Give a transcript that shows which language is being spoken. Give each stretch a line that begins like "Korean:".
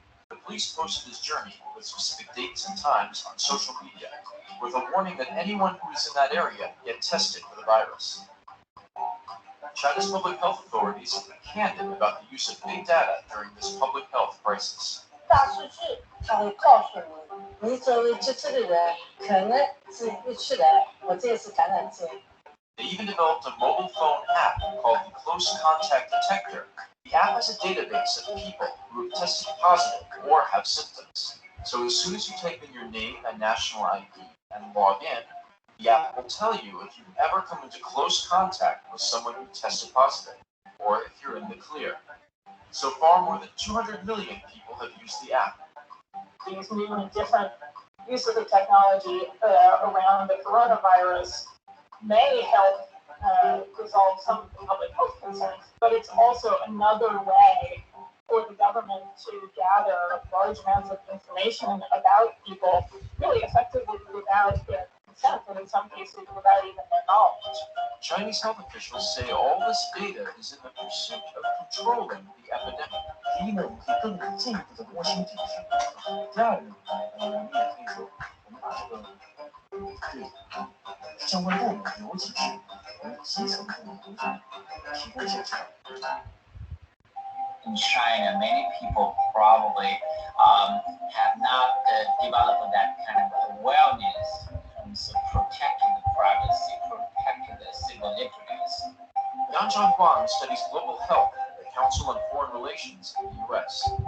English: The police posted his journey with specific dates and times on social media, with a warning that anyone who is in that area get tested for the virus. China's public health authorities have been candid about the use of big data during this public health crisis.
Chinese: 大数据它会告诉你，你周围这个人可能是疫区的，或者是感染者。
English: They even developed a mobile phone app called the Close Contact Detector. The app is a database of people who have tested positive or have symptoms. So as soon as you type in your name and national ID and log in, the app will tell you if you've ever come into close contact with someone who tested positive, or if you're in the clear. So far, more than 200 million people have used the app. These new and different use of the technology around the coronavirus may help resolve some of the public health concerns, but it's also another way for the government to gather large amounts of information about people really effectively without their consent, and in some cases without even their knowledge. Chinese health officials say all this data is in the pursuit of controlling the epidemic.
Chinese: 第一呢，我们可以更进一步的摸清这个情况。第二呢，你也可以说，我们把这个对相关部门，尤其是我们基层部门工作提供一些指导。
English: In China, many people probably have not developed that kind of awareness in terms of protecting the privacy, protecting the civil liberties. Yang Zhanghuang studies global health at the Council on Foreign Relations in the U.S.